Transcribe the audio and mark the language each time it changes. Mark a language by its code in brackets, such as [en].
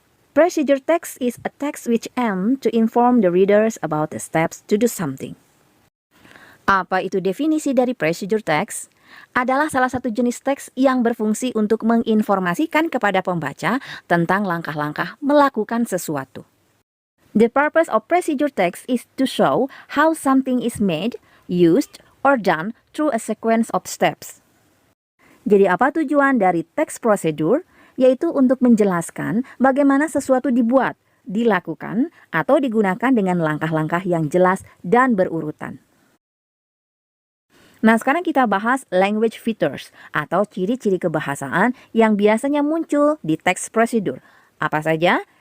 [en] Procedure text is a text which aim to inform the readers about the steps to do something. [id] Apa itu definisi dari procedure text? Adalah salah satu jenis teks yang berfungsi untuk menginformasikan kepada pembaca tentang langkah-langkah melakukan sesuatu. [en] The purpose of procedure text is to show how something is made, used, or done through a sequence of steps. [id] Jadi apa tujuan dari teks prosedur? Yaitu untuk menjelaskan bagaimana sesuatu dibuat, dilakukan, atau digunakan dengan langkah-langkah yang jelas dan berurutan. Nah, sekarang kita bahas language features atau ciri-ciri kebahasaan yang biasanya muncul di teks prosedur. Apa saja?